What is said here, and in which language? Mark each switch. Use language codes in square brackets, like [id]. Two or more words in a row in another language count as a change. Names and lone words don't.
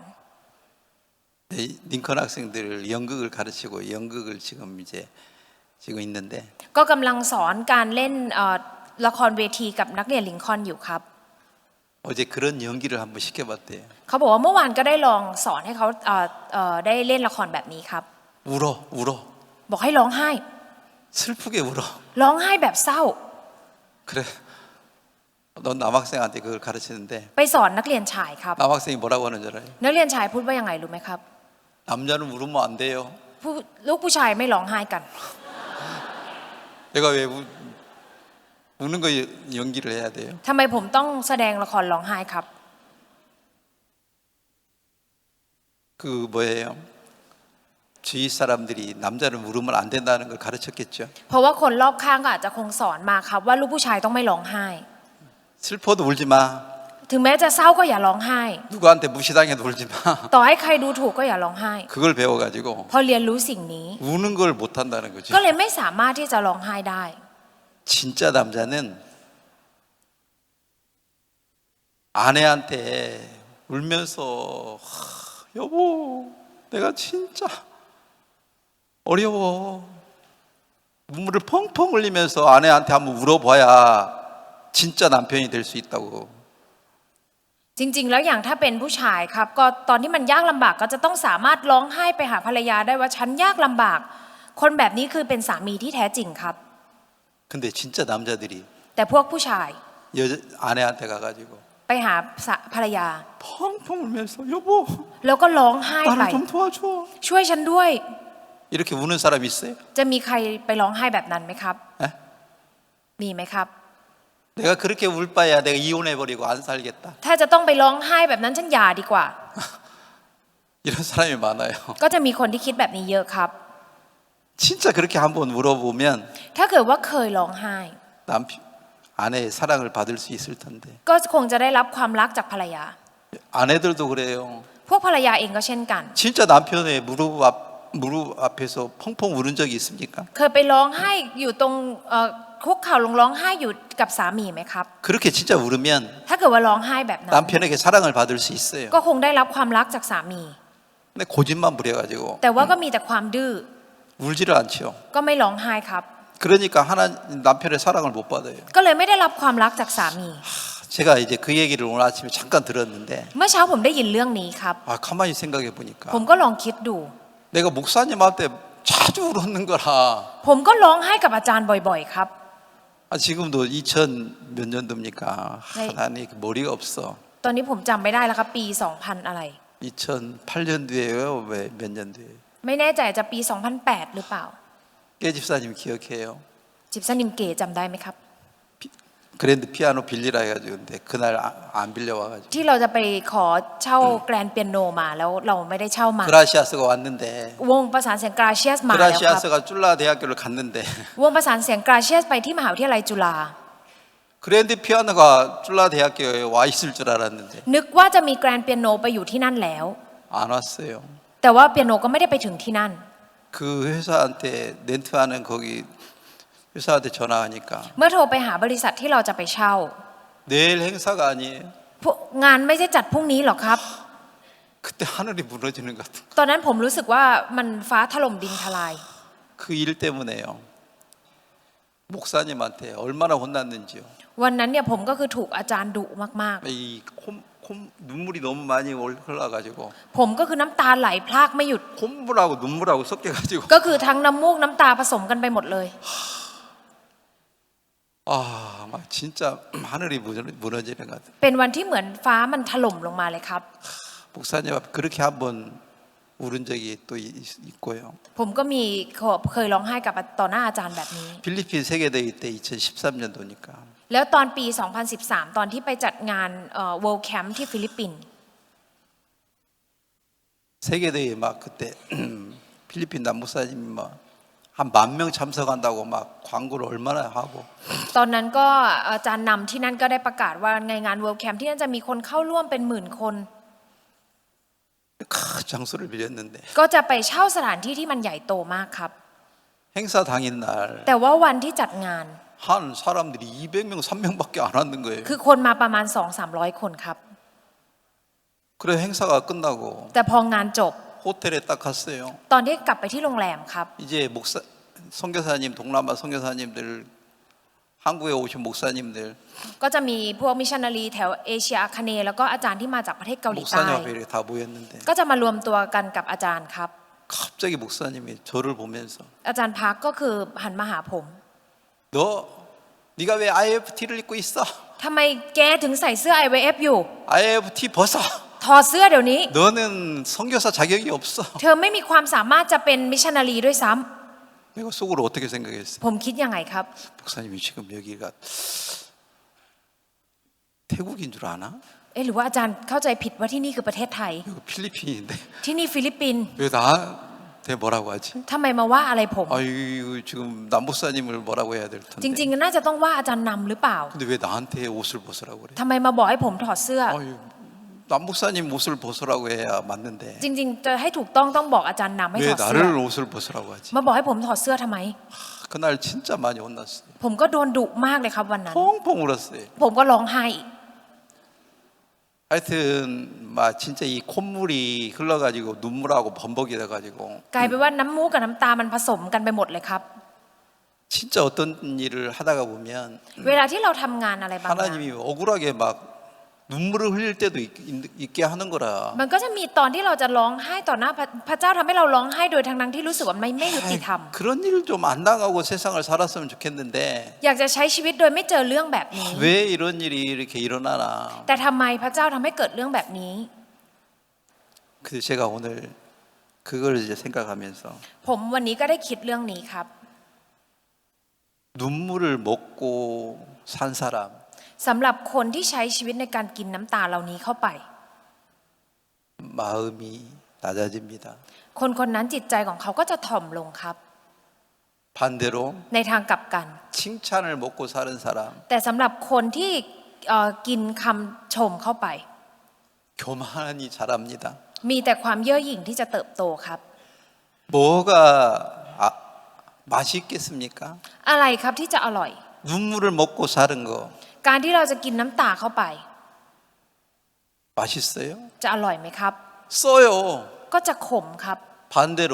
[ko] 네, 링컨 학생들을 연극을 가르치고 연극을 지금 있는데 [th] ก็กำลังสอนการเล่นละครเวทีกับนักเรียนลิงคอล์นอยู่ครับ [ko] 어제 그런 연기를 한번 시켜봤대요. [th] เขาบอกว่าเมื่อวานก็ได้ลองสอนให้เขาได้เล่นละครแบบนี้ครับ [ko] 울어 [th] บอกให้ร้องไห้ [ko] 슬프게 울어. [th] ร้องไห้แบบเศร้า [ko] 그래 넌 남학생한테 그걸 가르치는데 [th] ไปสอนนักเรียนชายครับ [ko] 남학생이 뭐라고 하는 줄 알아요? [th] นักเรียนชายพูดว่ายังไงรู้ไหมครับ [ko] 남자는 울으면 안 돼요. [th] ลูกผู้ชายไม่ร้องไห้กัน [ko] 내가 왜 우는 거 연기를 해야 돼요? [th] ทำไมผมต้องแสดงละครร้องไห้ครับ [ko] 그 뭐예요? 주위 사람들이 남자는 울으면 안 된다는 걸 가르쳤겠죠. [th] เพราะว่าคนรอบข้างก็อาจจะคงสอนมาครับว่าลูกผู้ชายต้องไม่ร้องไห้ [ko] 슬퍼도 울지 마. [th] ถึงแม้จะเศร้าก็อย่าร้องไห้ [ko] 누구한테 무시당해도 울지 마. [th] ต่อให้ใครดูถูกก็อย่าร้องไห้ [ko] 그걸 배워가지고 [th] พอเรียนรู้สิ่งนี้ [ko] 우는 걸 못한다는 거죠. [th] ก็เลยไม่สามารถที่จะร้องไห้ได้ [ko] 진짜 남자는 아내한테 울면서 여보 내가 진짜 어려워 눈물을 펑펑 흘리면서 아내한테 한번 울어봐야 진짜 남편이 될 수 있다고. [th] จริงๆแล้วอย่างถ้าเป็นผู้ชายครับก็ตอนที่มันยากลำบากก็จะต้องสามารถร้องไห้ไปหาภรรยาได้ว่าฉันยากลำบาก คนแบบนี้คือเป็นสามีที่แท้จริงครับ [ko] 근데 진짜 남자들이 [th] แต่พวกผู้ชาย [ko] 아내한테 가가지고 [th] ไปหาภรรยา [ko] 펑펑 울면서 여보 [th] แล้วก็ร้องไห้ไป [ko] 나를 좀 도와줘. [th] ช่วยฉันด้วย [ko] 이렇게 우는 사람 있어요? [th] จะมีใครไปร้องไห้แบบนั้นไหมครับ 에? มีไหมครับ [ko] 내가 그렇게 울 바에야 내가 이혼해버리고 안 살겠다. [th] ถ้าจะต้องไปร้องไห้แบบนั้นฉันหย่าดีกว่า [ko] 이런 사람이 많아요. [th] ก็จะมีคนที่คิดแบบนี้เยอะครับ [ko] 진짜 그렇게 한번 울어보면 [th] ถ้าเกิดว่าเคยร้องไห้ [ko] 아내의 사랑을 받을 수 있을 텐데. [th] ก็คงจะได้รับความรักจากภรรยา [ko] 아내들도 그래요. [th] พวกภรรยาเองก็เช่นกัน [ko] 진짜 남편의 무릎 앞에서 펑펑 우는 적이 있습니까? [th] เคยไปร้องไห้อยู่ตรงคุกเข่าลงร้องไห้อยู่กับสามีไหมครับ [ko] 그렇게 진짜 울으면 [th] ถ้าเกิดว่าร้องไห้แบบนั้น [ko] 남편에게 사랑을 받을 수 있어요. [th] ก็คงได้รับความรักจากสามี [ko] 근데 고집만 부려가지고 [th] แต่ว่าก็มีแต่ความดื้อ [ko] 울지를 않죠. [th] ก็ไม่ร้องไห้ครับ [ko] 그러니까 남편의 사랑을 못 받아요. [th] ก็เลยไม่ได้รับความรักจากสามี [ko] 제가 이제 그 얘기를 오늘 아침에 잠깐 들었는데 [th] เมื่อเช้าผมได้ยินเรื่องนี้ครับ [ko] 가만히 생각해 보니까 [th] ผมก็ลองคิดดู [ko] 내가 목사님한테 자주 울었는 거라. [th] ผมก็ร้องไห้กับอาจารย์บ่อยๆครับ [ko] 지금도 2000 몇 년도입니까? 네. 나는 머리가 없어. [th] ตอนนี้ผมจำไม่ได้แล้วครับปี 2000 อะไร [ko] 2008년도에요? 왜 몇 년도에요? [th] ไม่แน่ใจจะปี 2008 หรือเปล่า [ko] 깨집사님 기억해요? [th] จิบสนิมเก๋จำได้ไหมครับ [ko] 그랜드 피아노 빌리라 해가지고 근데 그날 안 빌려와가지고 [th] ที่เราจะไปขอเช่าแกรนเปียโนมาแล้วเราไม่ได้เช่ามา [ko] 그라시아스가 왔는데 [th] วงประสานเสียงกราเชียสมาแล้วครับ [ko] 그라시아스가 쫄라 대학교를 갔는데 [th] วงประสานเสียงกราเชียสไปที่มหาวิทยาลัยจุฬา [ko] 그랜드 피아노가 쫄라 대학교에 와 있을 줄 알았는데 [th] นึกว่าจะมีแกรนเปียโนไปอยู่ที่นั่นแล้ว [ko] 안 왔어요. [th] แต่ว่าเปียโนก็ไม่ได้ไปถึงที่นั่น [ko] 그 회사한테 렌트하는 거기 회사한테 전화하니까 [th] เมื่อโทรไปหาบริษัทที่เราจะไปเช่า [ko] 내일 행사가 아니에요. [th] งานไม่ใช่จัดพรุ่งนี้หรอกครับ [ko] 그때 하늘이 무너지는 것 같은 [th] ตอนนั้นผมรู้สึกว่ามันฟ้าถล่มดินทลาย [ko] 그 일 때문에요. 목사님한테 얼마나 혼났는지요. [th] วันนั้นเนี่ยผมก็คือถูกอาจารย์ดุมาก [ko] 이 눈물이 너무 많이 흘러가지고 [th] ๆ ผมก็คือน้ำตาไหลพรากไม่หยุด [ko] 콧물하고 눈물하고 섞여가지고 [th] ก็คือทั้งน้ำมูกน้ำตาผสมกันไปหมดเลย [ko] 막 진짜 하늘이 무너지는 것 같아요. [th] เป็นวันที่เหมือนฟ้ามันถล่มลงมาเลยครับ [ko] 목사님 앞 그렇게 한번 울은 적이 또 있고요. [th] ผมก็มีเคยร้องไห้กับต่อหน้าอาจารย์แบบนี้ [ko] 필리핀 세계대회 때 2013년도니까 [th] แล้วตอนปี 2013 ตอนที่ไปจัดงาน [en] World Camp [th] ที่ฟิลิปปินส์ [ko] 세계대회 막 그때 필리핀 남목사님이 막 한 10,000명 참석한다고 막 광고를 얼마나 하고 [th] ตอนนั้นก็อาจารย์นำที่นั่นก็ได้ประกาศว่าในงาน [en] World Camp [th] ที่นั่นจะมีคนเข้าร่วมเป็นหมื่นคน [ko] 큰 장소를 빌렸는데 [th] ก็จะไปเช่าสถานที่ที่มันใหญ่โตมากครับ [ko] 행사 당일날 [th] แต่ว่าวันที่จัดงาน [ko] 한 사람들이 200명, 300명밖에 안 왔는 거예요. [th] คือคนมาประมาณ 200-300 คนครับ [ko] 그래 행사가 끝나고 [th] แต่พองานจบ [ko] 호텔에 딱 갔어요. [th] ตอนที่กลับไปที่โรงแรมครับ [ko] 이제 목사 선교사님 동남아 선교사님들 한국에 오신 목사님들 [th] ก็จะมีพวกมิชชันนารีแถวเอเชียอาคเนย์แล้วก็อาจารย์ที่มาจากประเทศเกาหลีใต้ [ko] 목사님 앞에 이렇게 다 모였는데 [th] ก็จะมารวมตัวกันกับอาจารย์ครับ [ko] 갑자기 목사님이 저를 보면서 [th] อาจารย์พักก็คือหันมาหาผม [ko] 너 네가 왜 IFT를 입고 있어? [th] ทำไมแกถึงใส่เสื้อ IVF อยู่ [ko] IFT 벗어. [th] ถอดเสื้อเดี๋ยวนี้ [ko] 너는 선교사 자격이 없어. [th] เธอไม่มีความสามารถจะเป็นมิชชันนารีด้วยซ้ำ [ko] 내가 속으로 어떻게 생각했어? [th] ผมคิดยังไงครับ [ko] 목사님이 지금 여기가 태국인 줄 아나? [th] หรือว่าอาจารย์เข้าใจผิดว่าที่นี่คือประเทศไทย [ko] 여기 필리핀인데 [th] ที่นี่ฟิลิปปินส์ [ko] 왜 나한테 뭐라고 하지? [th] ทำไมมาว่าอะไรผม [ko] 아유 지금 남목사님을 뭐라고 해야 될 [th] จริ [ko] 텐데. [th] งๆน่าจะต้องว่าอาจารย์นำหรือเปล่า [ko] 근데 왜 나한테 옷을 벗으라고 그래? [th] ทำไมมาบอกให้ผมถอดเสื้อ [ko] 아유 남목사님 옷을 벗으라고 해야 맞는데 [th] จริงๆจะให้ถูกต้องบอกอาจารย์นำให้ [ko] 왜 [th] ถอดเสื้อ [ko] 나를 옷을 벗으라고 하지? [th] มาบอกให้ผมถอดเสื้อทำไม [ko] 그날 진짜 많이 혼났어요. [th] ผมก็โดนดุมากเลยครับวันนั้น [ko] 펑펑 울었어요. [th] ผมก็ร้องไห้ [ko] 하여튼 막 진짜 이 콧물이 흘러가지고 눈물하고 범벅이 돼가지고 [th] กลายเป็นว่าน้ำมูกกับน้ำตามันผสมกันไปหมดเลยครับ [ko] 진짜 어떤 일을 하다가 보면 [th] เวลาที่เราทำงานอะไรบางอย่าง [ko] 하나님이 억울하게 막 눈물을 흘릴 때도 있게 하는 거라. [th] มันก็จะมีตอนที่เราจะร้องไห้ต่อหน้าพระเจ้าทำให้เราร้องไห้โดยทั้งที่รู้สึกว่าไม่ยุติธรรม [ko] 그런 일을 좀 안 당하고 세상을 살았으면 좋겠는데 [th] อยากจะใช้ชีวิตโดยไม่เจอเรื่องแบบนี้ [ko] 왜 이런 일이 이렇게 일어나나. [th] แต่ทำไมพระเจ้าทำให้เกิดเรื่องแบบนี้ [ko] 그래서 제가 오늘 그걸 이제 생각하면서 [th] ผมวันนี้ก็ได้คิดเรื่องนี้ครับ [ko] 눈물을 먹고 산 사람 [th] สำหรับคนที่ใช้ชีวิตในการกินน้ำตาเหล่านี้เข้าไป [ko] 마음이 낮아집니다. [th] คนคนนั้นจิตใจของเขาก็จะถ่อมลงครับ [ko] 반대로 [th] ในทางกลับกัน [ko] 칭찬을 먹고 사는 사람 [th] แต่สำหรับคนที่กินคำชมเข้าไป [ko] 교만이 자랍니다. [th] มีแต่ความเย่อหยิ่งที่จะเติบโตครับ [ko] 뭐가 맛이 있겠습니까? [th] อะไรครับที่จะอร่อย [ko] 눈물을 먹고 사는 거 [th] การที่เราจะกินน้ำตาเข้าไป [ko] 맛있어요? [th] จะอร่อยไหมครับ [ko] 써요. [th] ก็จะขมครับ [ko] 반대로